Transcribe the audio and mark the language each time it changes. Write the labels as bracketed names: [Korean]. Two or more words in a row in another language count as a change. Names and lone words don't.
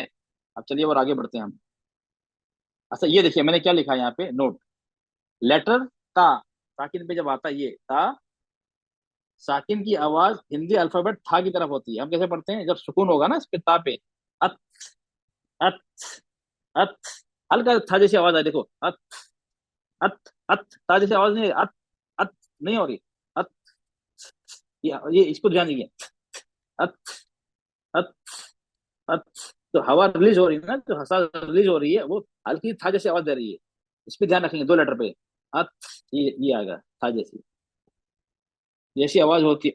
[Hindi] अब चलिए और आगे बढ़ते हैं हम। अच्छा, ये देखिए, मैंने क्या लिखा है यहाँ पे, नोट, लेटर ता, ताकिद पे जब आता है, ये ता, साकिन की आवाज हिंदी अल्फाबेट था की तरफ होती है। हम कैसे पढ़ते हैं? जब सुकून होगा ना इस पे, ता पे, अत, अत, अत, हल्का था जैसी आवाज है, देखो, अत, अत, अत, ता जैसी आवाज नहीं है, अत, अत नहीं हो रही, अत, ये इसको ध्यान दीजिए, अत, अत, अत। तो हवा रिलीज हो रही है ना, जो हवा रिलीज हो रही है वो हल्की था जैसी आवाज दे रही है। इस पे ध्यान रखेंगे, 2 लेटर पे, अत, ये आएगा था जैसी, जैसी आवाज होती है।